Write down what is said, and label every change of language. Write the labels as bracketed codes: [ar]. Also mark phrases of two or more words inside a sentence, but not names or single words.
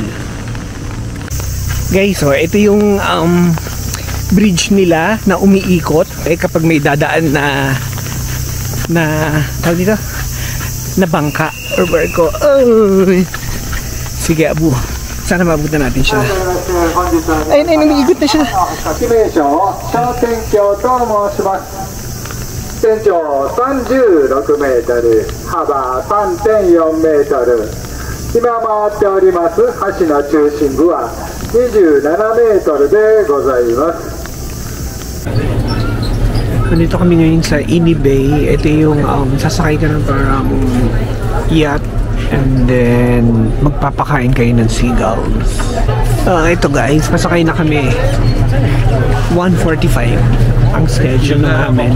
[tl] Guys, so ito yung bridge nila na umiikot kapag may dadaan na tawag dito, na bangka or barko. Sige, Abu, sana mabutan natin siya. Ayun, umiikot na siya. [ja] 全長36メートル、幅 3.4 メートル。今回っております橋の中心部は27メートルでございます。 [tl] Nandito kami ngayon sa Ini Bay. Ito yung sasakay ka ng parang yacht and then magpapakain kayo ng seagulls. Ito guys, pasakay na kami. 1:45 ang schedule namin.